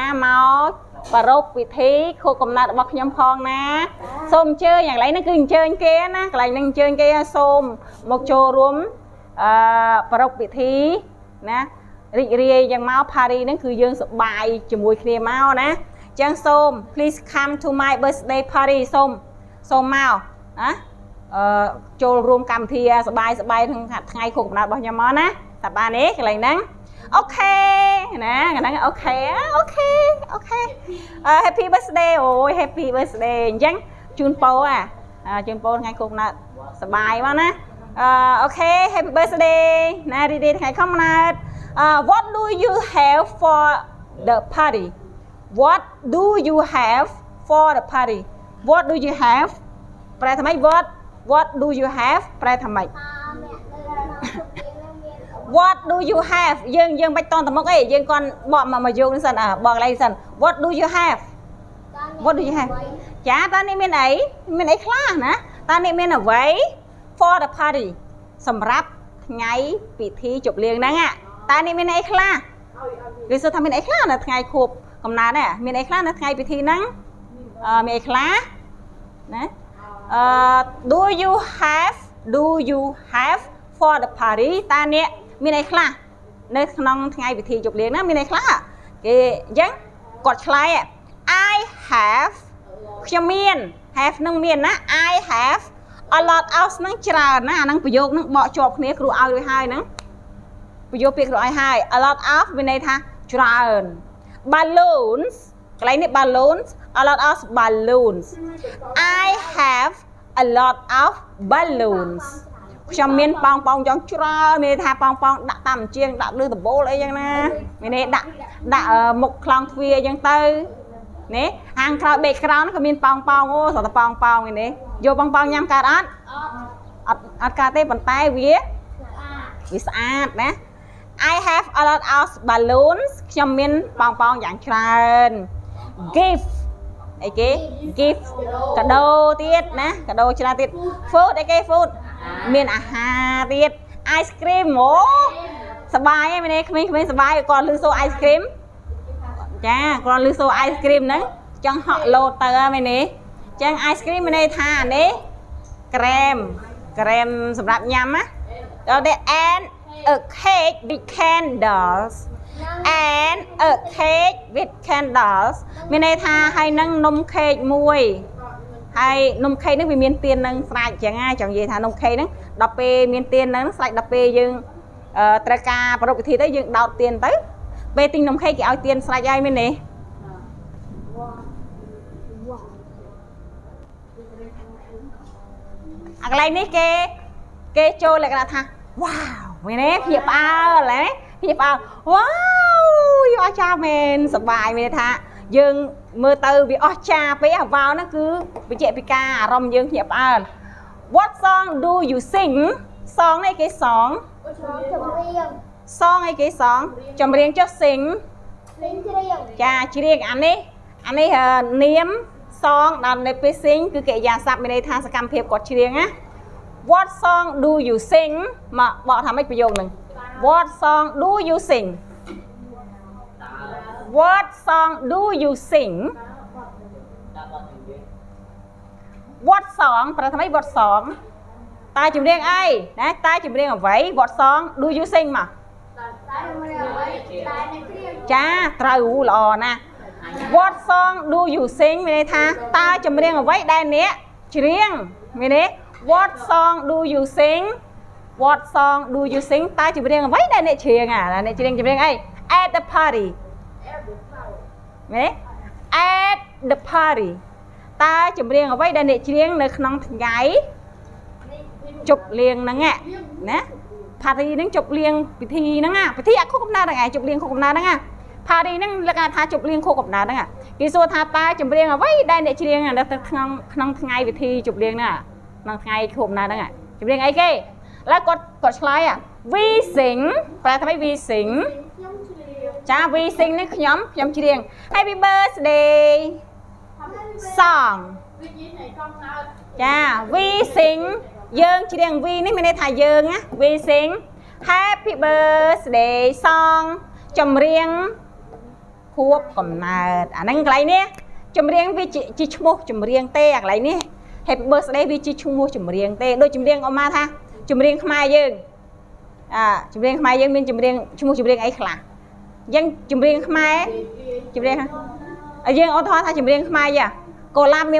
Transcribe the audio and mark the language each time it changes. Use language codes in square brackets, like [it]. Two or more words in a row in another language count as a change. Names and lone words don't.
[km] មកប្រារព្ធពិធីខួបកំណើតរបស់ខ្ញុំផងណាសូមអញ្ជើញកន្លែងហ្នឹងគឺអញ្ជើញគេណាកន្លែងហ្នឹងអញ្ជើញគេសូមមកចូលរួមប្រារព្ធពិធីណារីករាយយ៉ាងមក party ហ្នឹងគឺយើងសប្បាយជាមួយគ្នាមកណាអញ្ចឹងសូម [en] please come to my birthday party [km] សូមមកណាចូលរួមកម្មវិធីសប្បាយក្នុងថ្ងៃខួបកំណើតរបស់ខ្ញុំមកណាតាបានទេកន្លែងហ្នឹងអូខេណាកន្លែងអូខេ [en] happy birthday អូយ happy birthday [km] អញ្ចឹងជូនពរជូនពរថ្ងៃខួបកំណើតសប្បាយមកណាអូខេ [en] happy birthday [km] ណារីករាយថ្ងៃខួបកំណើត [en] what do you have for the party what do you have for the party what do you have [km] ប្រែថាម៉េច [en] what do you have [km] ប្រែថាម៉េច [en] what do you have [km] យើងបាច់តទៅមុខអីយើងគាត់បកមកយកនេះសិនបកកន្លែងសិន [en] what do you have [km] ចាតើនេះមានអីខ្លះណាតើនេះមានអ្វី [en] for the party [km] សម្រាប់ថ្ងៃពិធីជប់លៀងហ្នឹងតើនេះមានអីខ្លះគេសួរថាមានអីខ្លះនៅថ្ងៃខួបកំណើតហ្នឹងមានអីខ្លះនៅថ្ងៃពិធីហ្នឹងមានអីខ្លះណា [en] do you have for the party [km] តើនេះមានអីខ្លះនៅក្នុងថ្ងៃពិធីជប់លៀងណាមានអីខ្លះគេអញ្ចឹងគាត់ឆ្លើយ [en] I have [km] ខ្ញុំមាន have នឹងមានណា [en] I have a lot of [km] នឹងច្រើនណាអានឹងប្រយោគនឹងបកជាប់គ្នាគ្រូឲ្យរួចហើយហ្នឹងប្រយោគពាក្យគ្រូឲ្យហើយ [en] a lot of [km] មានន័យថាច្រើន balloons កន្លែងនេះ [en] balloons a lot of balloons I have a lot of balloons [km] ខ្ញុំមានប៉ោងចង់ច្រើនមានថាប៉ោងដាក់តាមជាងដាក់លើដបូល អីចឹងណាមាននេះដាក់មុខខ្លោងទ្វារអញ្ចឹងទៅនេះហាងក្រោយ background ក៏មានប៉ោងអូស្រាប់តែប៉ោងនេះយកប៉ោងញ៉ាំកើតអត់កើតទេប៉ុន្តែវាស្អាតណា [en] I have a lot of balloons [km] ខ្ញុំមានប៉ោងយ៉ាងច្រើន gift អីគេ gift កាដូទៀតណាកាដូច្រើនទៀត food អីគេ food មានអាហារទៀត [en] ice cream [km] អូសបាយឯងមែនទេ ក្មេងៗសបាយគាត់លឺសូរ [en] ice cream [km] ចាគាត់លឺសូរ [en] ice cream [km] ហ្នឹងចង់ហក់លោតទៅមែនទេអ ញ្ចឹង [en] ice cream [km] មានន័យថានេះក្រែមសម្រាប់ញ៉ាំណាដល់តែ [en] and a cake with candles and a cake with candles [km] មានន័យថាហើយនឹងនំខេកមួយហើយនំខេកហ្នឹងវាមានទៀននឹងស្រេចចឹងណាចង់និយាយថានំខេកហ្នឹងដល់ពេលមានទៀនហ្នឹងស្រេចដល់ពេលយើងត្រូវការប្រពៃពិធីទៅយើងដោតទៀនទៅពេលទិញនំខេកគេឲ្យទៀនស្រេចហើយមែនទេ អាកន្លែងនេះគេចូលលក្ខណៈថា wow មែនទេភ្ញាក់ផ្អើលហ៎ភ្ញាក់ផ្អើល wow យអស្ចារ្យមែនសប្បាយមានថាយើង មើលទៅវាអស្ចារ្យពេកអាវ៉ាវហ្នឹងគឺបញ្ជាក់ពីការអារម្មណ៍យើងភ្ញាក់ផ្អើល [en] What song do you sing [km] សងនេះគេសងសងអីគេសងចម្រៀងចុះ sing ចាច្រៀងអានេះនាមសងដល់នៅពេល sing គឺកិរិយាសព្ទមានន័យថាសកម្មភាពគាត់ច្រៀងណា [en] What song do you sing [km] មកបកថាម៉េចប្រយោគហ្នឹង [en] What song do you sing What song do you sing What song [km] ប្រថាមី [en] what song [km] តាចម្រៀងអីណាតាចម្រៀងអ្វី [en] what song do you sing មក [km] ចាត្រូវល្អណាស់ [en] What song do you sing [km] មានន័យថាតើចម្រៀងអ្វីដែលអ្នកច្រៀងមានទេ [en] What song do you sing What song do you sing [km] តើចម្រៀងអ្វីដែលអ្នកច្រៀងអ្នកច្រៀងចម្រៀងអី [en] At the party [km] មែនទេ [en] At the party [km] តើចម្រៀងអ្វីដែលអ្នកច្រៀងនៅក្នុងថ្ងៃជប់លៀងហ្នឹងណា party ហ្នឹងជប់លៀង ពិធីហ្នឹងពិធីអាខុសកំណើតហ្នឹងឯងជប់លៀងខុសកំណើតហ្នឹង party ហ្នឹងលក្ខណៈថាជប់លៀងខុសកំណើតហ្នឹងគេសួរថាតើចម្រៀងអ្វីដែលអ្នកច្រៀងនៅក្នុងថ្ងៃពិធីជប់លៀងហ្នឹងក្នុងថ្ងៃខុសកំណើតហ្នឹងចម្រៀងអីគេឥឡូវគាត់ឆ្លើយ [en] we sing [km] ប្រែថាម៉េច [en] we sing [km] ចា [en] we sing [km] នេះខ្ញុំច្រៀង [en] Happy birthday song [km] ចា [en] we sing [km] យើងច្រៀង we នេះមានន័យថាយើងណា [en] we sing Happy birthday song [km] ចម្រៀងខួបកំណើត អាហ្នឹងកន្លែងនេះចម្រៀងវាជាឈ្មោះចម្រៀងទេអាកន្លែងនេះ Happy birthday វាជាឈ្មោះចម្រៀងទេដូចចម្រៀងអមថាចម្រៀងខ្មែរយើងចម្រៀង ខ្មែរយើងមានចម្រៀងឈ្មោះចម្រៀងអីខ្លះអញ្ចឹងចម្រៀងខ្មែរចម្រៀងយើងឧទាហរណ៍ថាចម្រៀងខ្មែរយ៉ាកូឡាមាន